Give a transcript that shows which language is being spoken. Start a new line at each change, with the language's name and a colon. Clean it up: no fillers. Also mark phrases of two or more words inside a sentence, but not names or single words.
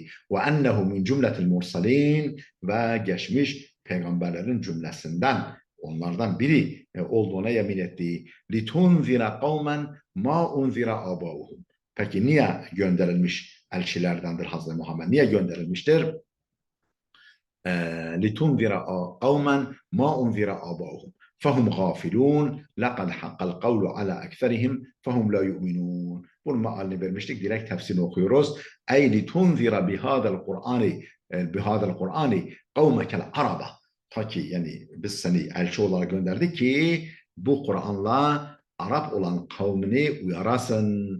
Arabic: وأنه من جملة المرسلين
Turkish: ve geçmiş peygamberlerin cümlesinden onlardan biri olduğuna yemin etti.
Arabic: لتنذر قوما ما أنذر آباؤهم.
Turkish: Peki niye gönderilmiş elçilerdendir Hazreti Muhammed? Niye gönderilmiştir?
Arabic: لتنذر قوما ما أنذر آباؤهم فهم غافلون لقد حق القول على أكثرهم فهم لا يؤمنون.
Turkish: Bunun mealini vermiştik. Direkt tefsirini okuyoruz. Ey
Arabic: لتنذر بهذا القرآن قومك العرب.
Turkish: Ta ki yani biz seni elçi olarak gönderdik ki bu Kur'an'la Arap olan kavmini uyarasın.